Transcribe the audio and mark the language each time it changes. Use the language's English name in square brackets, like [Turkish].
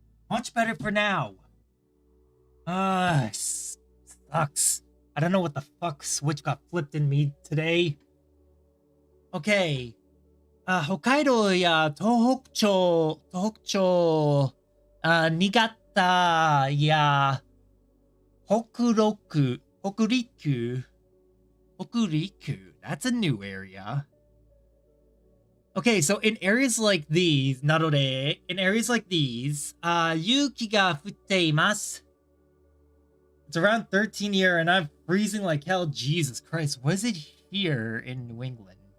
[English] Much better for now. Sucks. I don't know what the fuck switch got flipped in me today. Okay. [Japanese] 北海道や東北町、新潟や北陸、 [English] that's a new area. Okay, so in areas like these, in areas like these, [Japanese] 雪が降っています. [English] It's around 13 here and I'm freezing like hell. Jesus Christ, what is it here in New England?